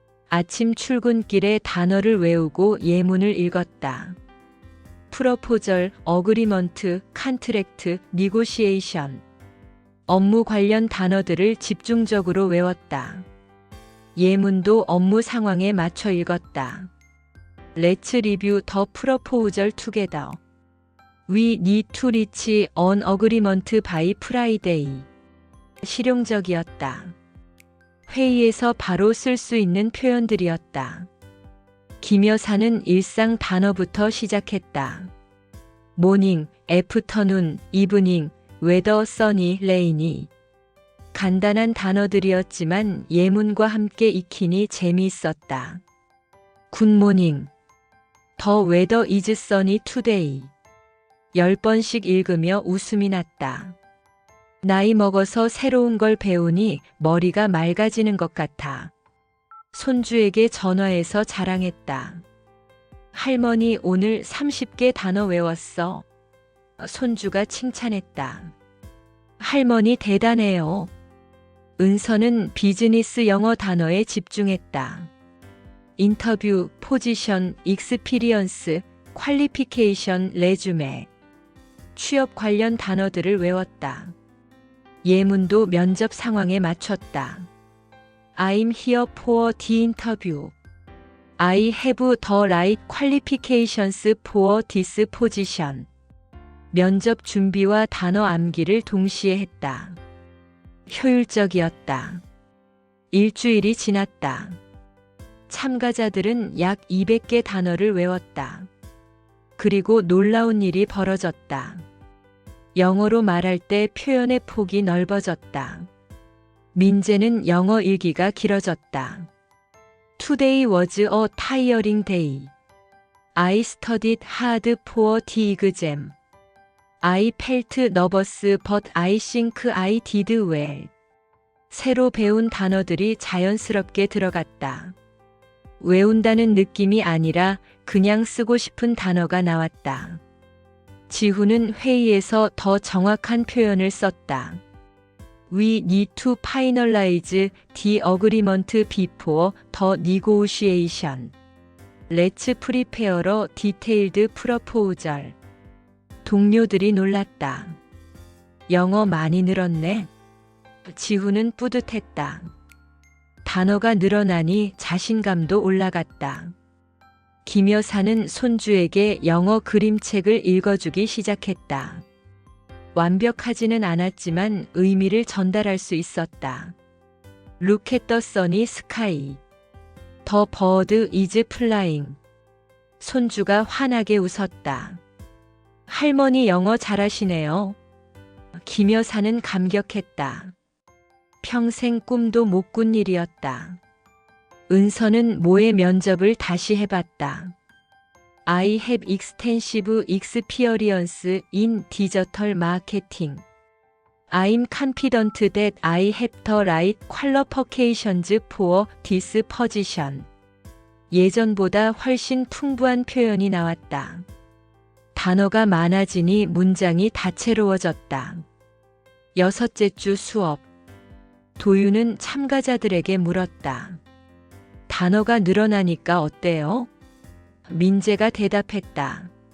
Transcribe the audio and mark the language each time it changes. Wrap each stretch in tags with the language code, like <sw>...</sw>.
<ko>아침 출근길에 단어를 외우고 예문을 읽었다.</ko> <en>프로포절, 어그리먼트, 컨트랙트, 니고시에이션.</en> <ko>업무 관련 단어들을 집중적으로 외웠다. 예문도 업무 상황에 맞춰 읽었다.</ko> <en>Let's review the proposal together. We need to reach an agreement by Friday.</en> <ko>실용적이었다. 회의에서 바로 쓸 수 있는 표현들이었다. 김 여사는 일상 단어부터 시작했다.</ko> <en>모닝, 애프터눈, 이브닝, 웨더, 써니, 레이니.</en> <ko>간단한 단어들이었지만 예문과 함께 익히니 재미있었다.</ko> <en>굿모닝. The weather is sunny today.</en> <ko>10번씩 읽으며 웃음이 났다. 나이 먹어서 새로운 걸 배우니 머리가 맑아지는 것 같아. 손주에게 전화해서 자랑했다. 할머니 오늘 30개 단어 외웠어. 손주가 칭찬했다. 할머니 대단해요. 은서는 비즈니스 영어 단어에 집중했다.</ko> <en>인터뷰, 포지션, 익스피리언스, 퀄리피케이션, 레주메.</en> <ko>취업 관련 단어들을 외웠다. 예문도 면접 상황에 맞췄다.</ko> <en>I'm here for the interview. I have the right qualifications for this position.</en> <ko>면접 준비와 단어 암기를 동시에 했다. 효율적이었다. 일주일이 지났다. 참가자들은 약 200개 단어를 외웠다. 그리고 놀라운 일이 벌어졌다. 영어로 말할 때 표현의 폭이 넓어졌다. 민재는 영어 일기가 길어졌다.</ko> <en>Today was a tiring day. I studied hard for the exam. I felt nervous but I think I did well.</en> <ko>새로 배운 단어들이 자연스럽게 들어갔다. 외운다는 느낌이 아니라 그냥 쓰고 싶은 단어가 나왔다. 지훈은 회의에서 더 정확한 표현을 썼다.</ko> <en>We need to finalize the agreement before the negotiation. Let's prepare a detailed proposal.</en> <ko>동료들이 놀랐다. 영어 많이 늘었네. 지훈은 뿌듯했다. 단어가 늘어나니 자신감도 올라갔다. 김 여사는 손주에게 영어 그림책을 읽어주기 시작했다. 완벽하지는 않았지만 의미를 전달할 수 있었다.</ko> <en>Look at the sunny sky. The bird is flying.</en> <ko>손주가 환하게 웃었다. 할머니 영어 잘하시네요. 김 여사는 감격했다. 평생 꿈도 못 꾼 일이었다. 은서는 모의 면접을 다시 해봤다.</ko> <en>I have extensive experience in digital marketing. I'm confident that I have the right qualifications for this position.</en> <ko>예전보다 훨씬 풍부한 표현이 나왔다. 단어가 많아지니 문장이 다채로워졌다. 6째 주 수업. 도윤은 참가자들에게 물었다. 단어가 늘어나니까 어때요? 민재가 대답했다.</ko>